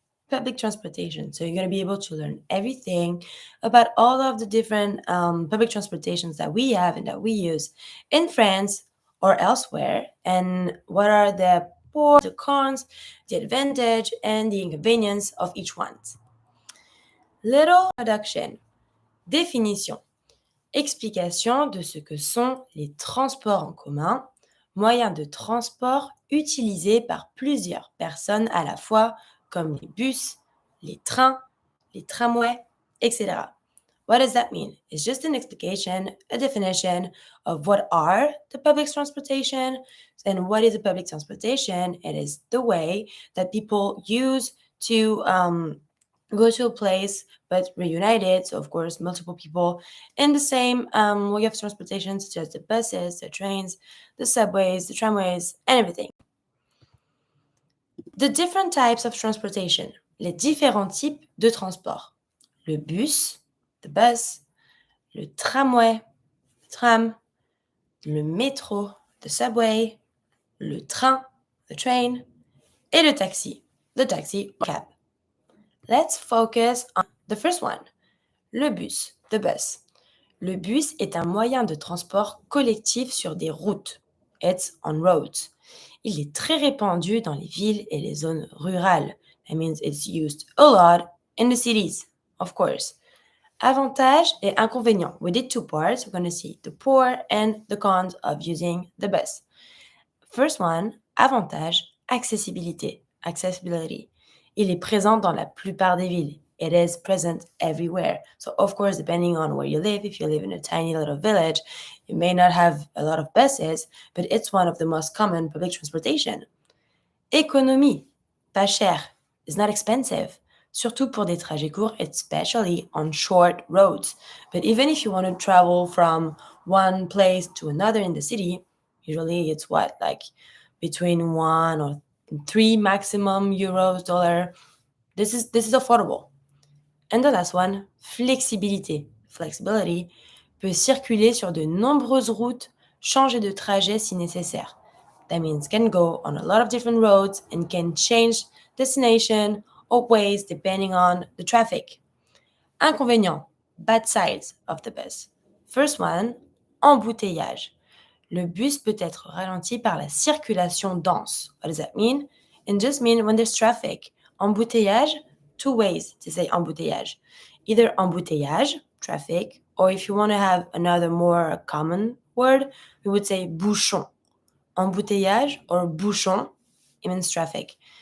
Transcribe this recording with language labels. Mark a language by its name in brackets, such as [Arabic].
[English] Public transportation. So you're going to be able to learn everything about all of the different public transportations that we have and that we use in France or elsewhere, and what are the pros, the cons, the advantage, and the inconvenience of each one. Little introduction. Définition. [French] Explication de ce que sont les transports en commun, moyens de transport utilisés par plusieurs personnes à la fois, comme les bus, les trains, les tramways, etc. [English] What does that mean? It's just an explication, a definition of what are the public transportation and what is a public transportation. It is the way that people use to go to a place but reunited. So, of course, multiple people in the same way of transportation, such as the buses, the trains, the subways, the tramways, and everything. The different types of transportation. [French] Les différents types de transport. Le bus, [English] the bus, [French] le tramway, [English] the tram, [French] le métro, [English] the subway, [French] le train, [English] the train, [French] et le taxi, [English] the taxi or cab. Let's focus on the first one, le bus, the bus. [French] Le bus est un moyen de transport collectif sur des routes. [English] It's on roads. [French] Il est très répandu dans les villes et les zones rurales. [English] That means it's used a lot in the cities, of course. [French] Avantages et inconvénients. [English] We did two parts. We're going to see the pro and the cons of using the bus. First one, avantage, accessibilité, accessibility. [French] Il est présent dans la plupart des villes. [English] It is present everywhere. So, of course, depending on where you live, if you live in a tiny little village, you may not have a lot of buses, but it's one of the most common public transportation. [French] Économie, pas cher, [English] is not expensive, [French] surtout pour des trajets courts, [English] especially on short roads. But even if you want to travel from one place to another in the city, usually it's what, like between 1 or 3 maximum euros, dollar. This is affordable. And the last one, flexibilité. [French] Flexibility peut circuler sur de nombreuses routes, changer de trajet si nécessaire. [English] That means can go on a lot of different roads and can change destination or ways depending on the traffic. Inconvénients, bad sides of the bus. First one, embouteillage. [French] Le bus peut être ralenti par la circulation dense. [English] What does that mean? It just means when there's traffic. Embouteillage, two ways to say embouteillage. Either embouteillage, traffic, or if you want to have another more common word, we would say bouchon. Embouteillage or bouchon, it means traffic.